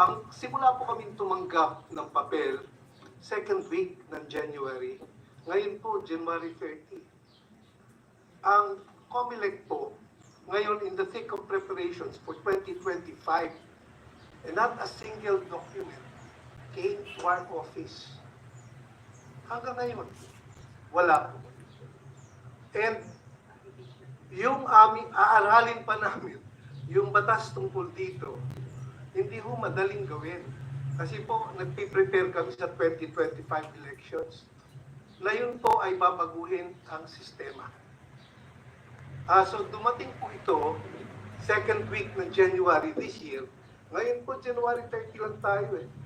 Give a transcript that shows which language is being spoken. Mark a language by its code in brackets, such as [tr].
[tl] Simula po kami tumanggap ng papel, second week ng January. Ngayon po, January 30. Ang COMELEC po, ngayon [en] in the thick of preparations for 2025, and not a single document came to our office. [tl] Hanggang ngayon, wala po. And yung aming aaralin pa namin, yung batas tungkol dito, hindi ho madaling gawin. Kasi po, nagpiprepare kami sa 2025 elections. Na yun po ay babaguhin ang sistema. So dumating po ito, second week ng January this year. Ngayon po, January 30 lang tayo eh.